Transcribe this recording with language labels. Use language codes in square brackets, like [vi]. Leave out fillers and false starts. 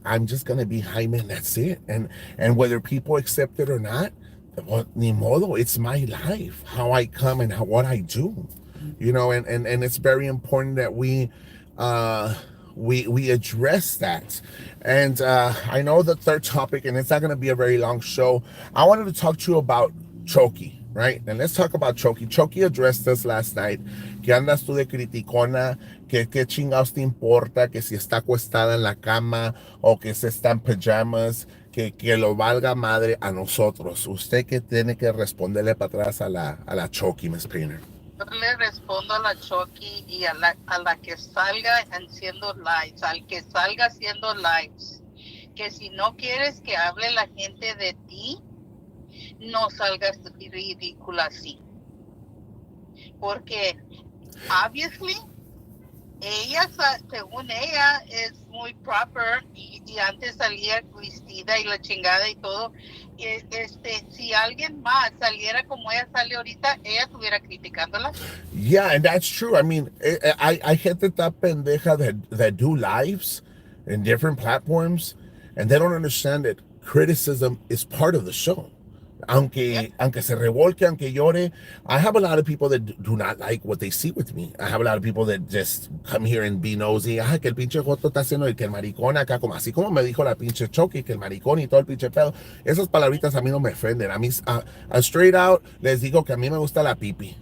[en] I'm just gonna be Jaime, and that's it. And whether people accept it or not, well, [es] ni modo, [en] it's my life, how I come and what I do, you know. And it's very important that we address that. And I know the third topic, and it's not going to be a very long show. I wanted to talk to you about chokey, right? And let's talk about chokey. Chokey addressed us last night. [es] Que andas tú de criticona, que qué chingados te importa, que si está acostada en la cama o que se está en pajamas, que lo valga madre a nosotros. Usted que tiene que responderle para atrás a la chokey, Miss Painter. Yo le respondo a la Chokey y a la que salga haciendo lives, al que salga haciendo lives, que si no quieres que hable la gente de ti, no salgas ridícula así. Porque, obviously, ella, según ella, es muy proper y antes salía vestida y la chingada y todo. Si alguien más saliera como ella sale ahorita, ella estuviera criticándola. [en] Yeah, and that's true. I mean, I [es] gente ta pendeja [en] that do lives in different platforms, and they don't understand that criticism is part of the show. [es] Aunque se revolque, aunque llore. [en] I have a lot of people that do not like what they see with me. I have a lot of people that just come here and be nosy. [es] Que el pinche joto está haciendo y que el maricón acá, así como me dijo la pinche Chokey, que el maricón y todo el pinche pedo. Esas palabritas a mí no me ofenden. A mí, [en] straight out, [es] les digo que a mí me gusta la pipi.